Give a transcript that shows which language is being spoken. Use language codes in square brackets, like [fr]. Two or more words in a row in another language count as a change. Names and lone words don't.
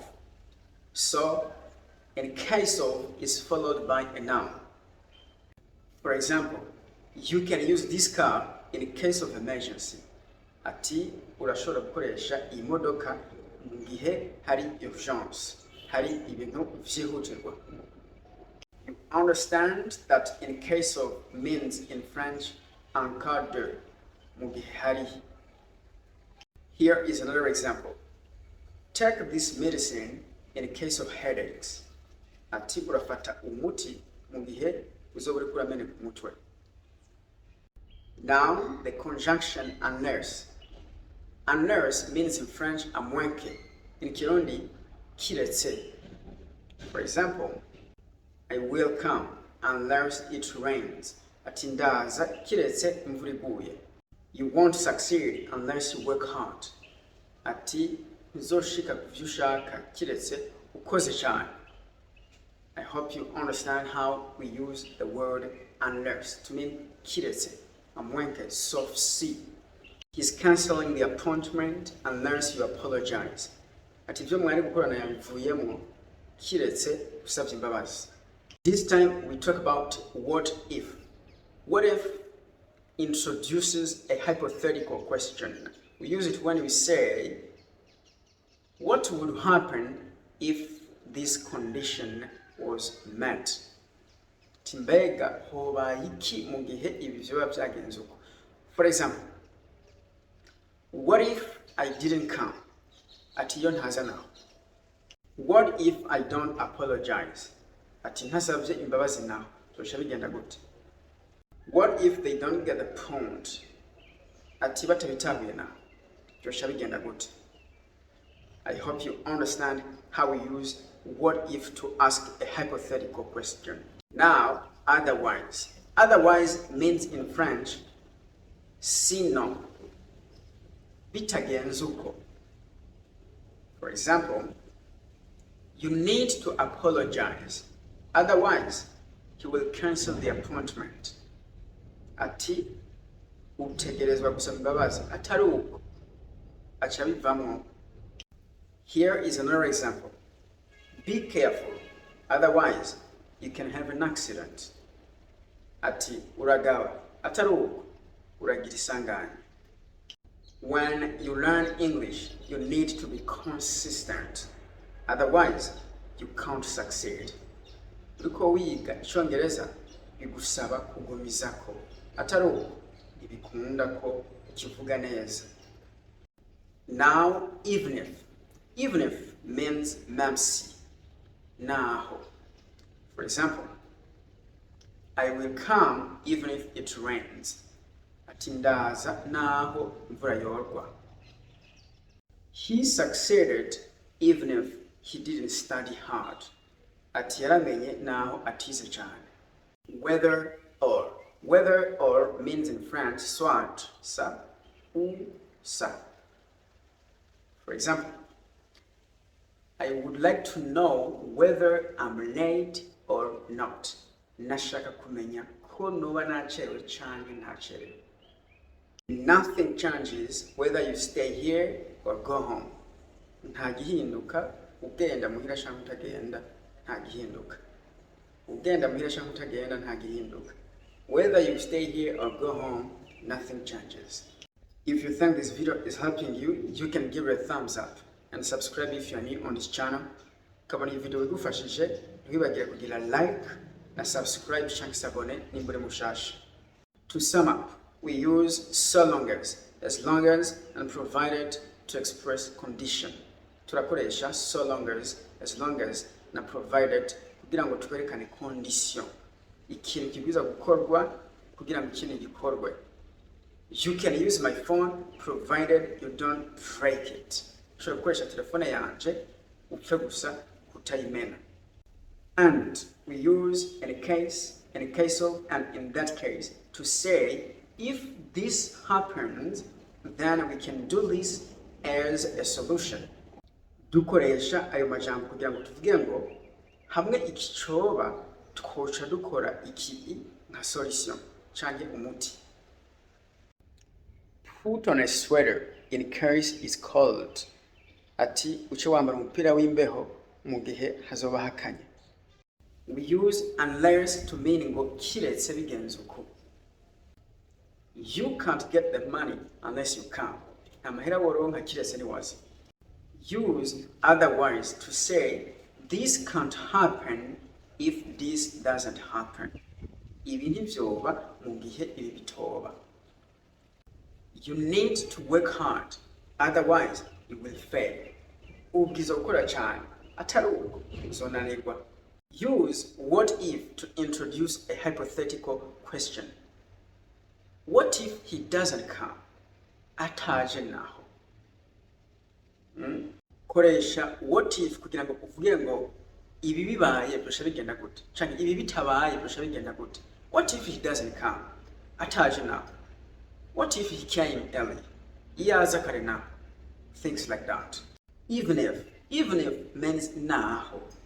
[en] So, in case of is followed by a noun. For example, you can use this car in case of emergency. [rn] ati urashobora gukoresha iyi modoka mu gihe hari urgence, hari ibintu vyihutirwa. [en] You understand that in case of means in French encadre [rn] mu gihe hari. [en] Here is another example. Take this medicine in case of headaches. [rn] Ati urafata umuti mu gihe uzoba uriko urameneka umutwe. [en] Now the conjunction unless. Unless means in French [fr] à moins que. [en] In Kirundi kiretse. For example, I will come unless it rains. [rn] Ati ndaza kiretse imvura iguye. [en] You won't succeed unless you work hard. [rn] Ati uzoshika kuvyo ushaka kiretse ukoze cyane. [en] I hope you understand how we use the word unless to mean kiretse, amwenke, soft C. He's cancelling the appointment unless you apologize. [rn] Ati ivyo mwari gukorana yabivuyemo kiretse usabye imbabazi. [en] This time we talk about what if. What if introduces a hypothetical question. We use it when we say, what would happen if this condition was met? [rn] Timbega hoba iki mu gihe ibi vyoba vyagenze uko. [en] For example, what if I didn't come? [rn] Ati iyo ntaza naho. [en] What if I don't apologize? [rn] Ati ntasavye imbabazi naho. Tosha bigenda gute? [en] What if they don't get the point? [rn] Ati batabitahuye naho. Tosha bigenda gute? [en] I hope you understand how we use what if to ask a hypothetical question. Now, otherwise. Otherwise means in French, sinon. [rn] Bitagenze uko. [en] For example, you need to apologize. Otherwise, he will cancel the appointment. [rn] Ati utegerezwa gusaba imbabazi. Atari uko. Acha bivamwo. [en] Here is another example. Be careful, otherwise you can have an accident. [rn] Ati uragawa. Atari uko. Uragira isanganya. [en] When you learn English, you need to be consistent. Otherwise, you can't succeed. [rn] Uko wiga Icongereza bigusaba kugumizako. Atari uko ntibikunda ko ukivuga neza. [en] Now, even if. Even if means [fr] même si. [rn] Naho. [en] For example, I will come even if it rains. [rn] Ati ndaza naho imvura yorwa. [en] He succeeded even if he didn't study hard. [rn] Ati yaramenye naho atize cyane. [en] Whether or. Whether or means in French [fr] soit, ça, ou ça. [en] For example, I would like to know whether I'm late or not. [rn] Nashaka kumenya ko noba nacherewe canke ntacherewe. [en] Nothing changes whether you stay here or go home. [rn] Nta gihinduka ugenda muhira canke utagenda, nta gihinduka. Ugenda muhira canke utagenda, nta gihinduka. [en] Whether you stay here or go home, nothing changes. If you think this video is helping you, you can give it a thumbs up and subscribe if you are new on this channel. [rn] Kama ni video igufashije, ntiwibagire kugira like na subscribe canke s'abone nimbure mushasha. [en] To sum up, we use so long as and provided to express condition. [rn] Turakoresha [en] so long as [rn] na provided kugira ngo twerekane condition. Ikintu kibwiza gukorwa kugira ngo ikintu gikorwe. [en] You can use my phone provided you don't break it. [rn] Ushobora gukoresha telefone yanje upfe gusa kutayimena. [en] And we use in a case of, and in that case to say if this happens, then we can do this as a solution. [rn] Dukoresha ayo majambo kugira ngo tuvuge ngo hamwe ikicoba twoca dukora iki nka solution canke umuti. [en] Put on a sweater in case it's cold. [rn] Ati uce wambara umupira w'imbeho mu gihe hazoba hakanye. [en] We use unless to mean [rn] ngo kiretse bigenze uko. [en] You can't get the money unless you come. [rn] Amahera woronka kiretse niwaza. [en] Use otherwise to say this can't happen if this doesn't happen. [rn] Ibi ntibyoba mu gihe ibi bitoba. [en] You need to work hard, otherwise you will fail. [rn] Ubwiza gukora cyane, atari uko uzonanirwa. [en] Use what if to introduce a hypothetical question. What if he doesn't come? [rn] Ataje naho. Koresha [en] what if [rn] kugira ngo uvuge ngo ibi bibaye byosha bigenda gute? Cyangwa ibi bitabaye byosha bigenda gute? [en] What if he doesn't come? [rn] Ataje naho. [en] What if he came early? [rn] Iyaza kare naho. [en] Things like that. Even if means naho.